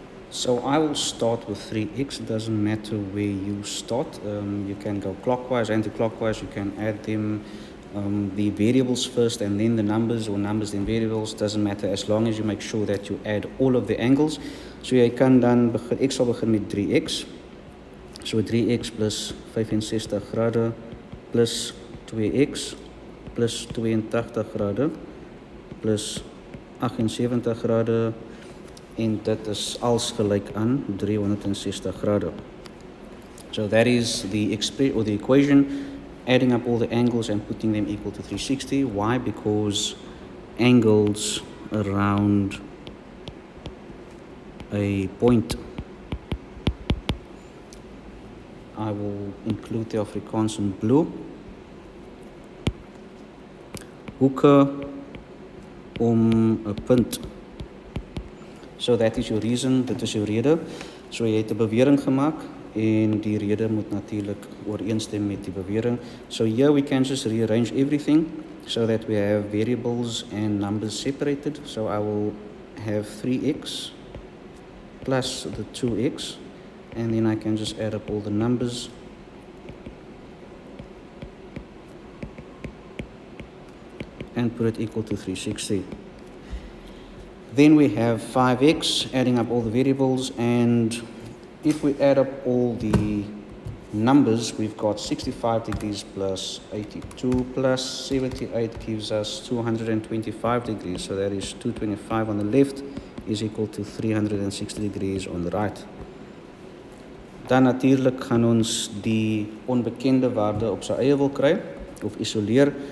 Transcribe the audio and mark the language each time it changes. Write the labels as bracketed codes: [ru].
[en] So I will start with 3x. It doesn't matter where you start. You can go clockwise, anti-clockwise. You can add them, the variables first and then the numbers, or numbers then variables. Doesn't matter as long as you make sure that you add all of the angles. [af] So jy kan dan begin, ek sal begin met 3x. So 3x plus 65 grade plus 2x plus 82 grade plus 78 grade. En dit is als gelijk aan 360 grade. [en] So that is the equation, adding up all the angles and putting them equal to 360. Why? Because angles around a point, I will include the Afrikaans in blue. [af] Hoeke om 'n punt. So that is your reason, dit is jou rede. So jy het 'n bewering gemaak en die rede moet natuurlik ooreenstem met die bewering. [en] So here we can just rearrange everything so that we have variables and numbers separated. So I will have 3x plus the 2x, and then I can just add up all the numbers. And put it equal to 360. Then we have 5x, adding up all the variables, and if we add up all the numbers, we've got 65 degrees plus 82 plus 78 gives us 225 degrees. So that is 225 on the left is equal to 360 degrees on the right. [af] Dan natuurlijk gaan ons die onbekende waarde op sy eie wil kry, of isoleer.